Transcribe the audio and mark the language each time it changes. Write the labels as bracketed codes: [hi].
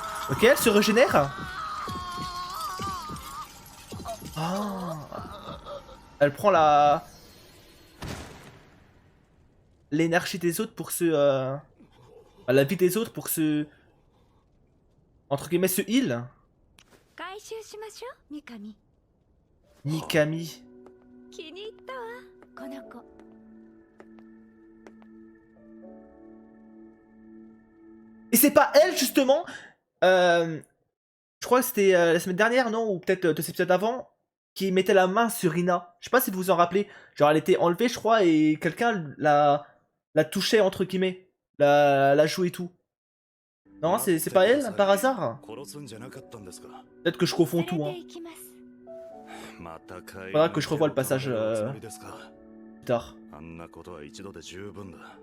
[fr] Ok, elle se régénère. Ah. Elle prend la... l'énergie des autres pour se... la vie des autres pour se... entre guillemets, se heal. [ja] 回収しましょう、ミカミ。 [fr] Mikami. [ja] 気に入ったわ、この子。 [fr] Et c'est pas elle justement je crois que c'était la semaine dernière, non? Ou peut-être 2 épisodes avant, qui mettait la main sur Ina. Je sais pas si vous vous en rappelez. Genre elle était enlevée, je crois, et quelqu'un la touchait entre guillemets. La joue et tout. Non, c'est pas elle, par hasard? Peut-être que je confonds tout, hein. [ja] 連れて行きます。 [fr] Faudra que je revoie le passage plus tard. [ja] あんなことは一度で十分だ。